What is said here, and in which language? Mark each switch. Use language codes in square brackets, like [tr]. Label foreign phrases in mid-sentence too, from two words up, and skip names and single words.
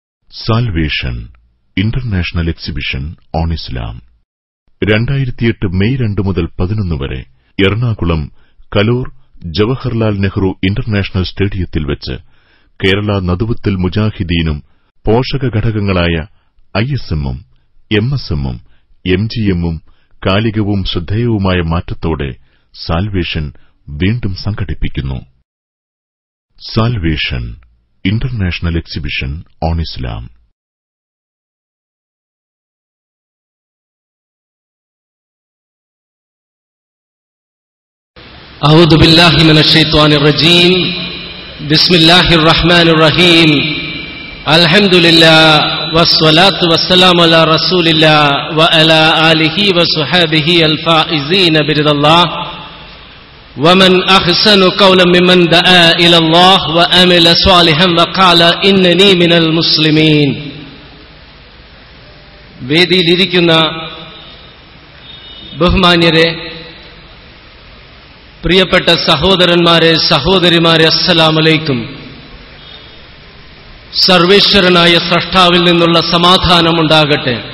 [ml] സാൽവേഷൻ ഇന്റർനാഷണൽ എക്സിബിഷൻ ഓൺ ഇസ്ലാം 2008 മെയ് 2 മുതൽ 11 വരെ എറണാകുളം കലൂർ ജവഹർലാൽ നെഹ്റു ഇന്റർനാഷണൽ സ്റ്റേഡിയത്തിൽ വെച്ച് കേരള നദുവത്തുൽ മുജാഹിദീനും പോഷകഘടകങ്ങളായ ISM-ഉം MSM-ഉം MGM-ഉം കാലികവും ശ്രദ്ധേയവുമായ മാറ്റത്തോടെ സാൽവേഷൻ വീണ്ടും സംഘടിപ്പിക്കുന്നു. സാൽവേഷൻ ഇന്റർനാഷണൽ എക്സിബിഷൻ ഓൺ ഇസ്ലാം. [ar] أعوذ بالله من الشيطان الرجيم بسم الله الرحمن الرحيم الحمد لله والصلاة والسلام على رسول الله وعلى آله وصحبه الفائزين برضا الله ومن أحسن قولا ممن دعا إلى الله وعمل صالحا وقال إنني من المسلمين. [ml] വേദിയിലിരിക്കുന്ന ബഹുമാന്യരെ, പ്രിയപ്പെട്ട സഹോദരന്മാരെ, സഹോദരിമാരെ, [ar] السلام عليكم. [ml] സർവേശ്വരനായ സ്രഷ്ടാവിൽ നിന്നുള്ള സമാധാനമുണ്ടാകട്ടെ.